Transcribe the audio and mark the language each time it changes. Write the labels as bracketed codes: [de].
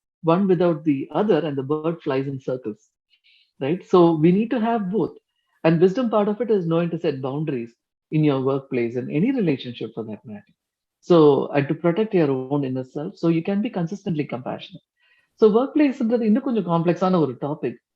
[en] One without the other and the bird flies in circles. Right? So we need to have both. And wisdom part of it is knowing to set boundaries in your workplace and any relationship for that matter. So, and to protect your own inner self, so you can be consistently compassionate. [ta] So workplace இன்னும் கொஞ்சம் காம்ப்ளெக்ஸான ஒரு topic.